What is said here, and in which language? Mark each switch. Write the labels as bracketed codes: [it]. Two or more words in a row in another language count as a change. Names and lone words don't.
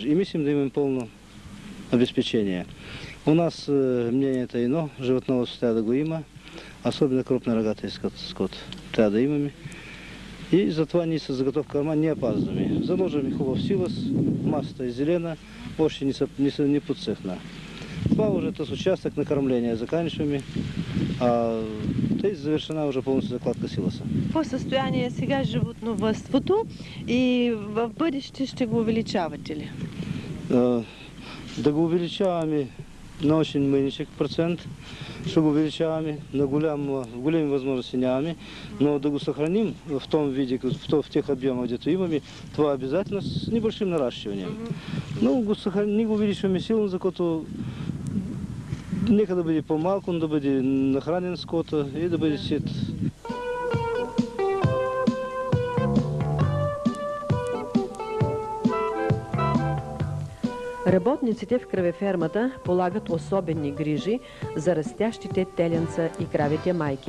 [bg] И мислим да имаме пълно обезпечение. У нас мнението е едно, животновъдство трябва да го има, особено крупна рогата скот трябва да имаме. И затова ние с [ru] заготовка корма [bg] не опазваме. Заложим хубав силос, масата е зелена, още не подсъхна. Това уже с участък на кормление заканчиваме, а тъй завершена уже пълната [ru] закладка силоса. [bg] По състояние сега животновъдството и в бъдеще ще го увеличавате ли? Да го увеличаваме на очень мъничък процент, ще го увеличаваме, на големи възможности нямаме, но да го съхраним [ru] в том виде, в тех объемах, где-то [bg] имаме, това [ru] обязательно с небольшим наращиванием. [bg] Но не го увеличваме силно, защото нека да бъде по-малко, да бъде нахранен скота и да бъде сит. Работниците в кравефермата полагат особени грижи за растящите теленца и кравите майки.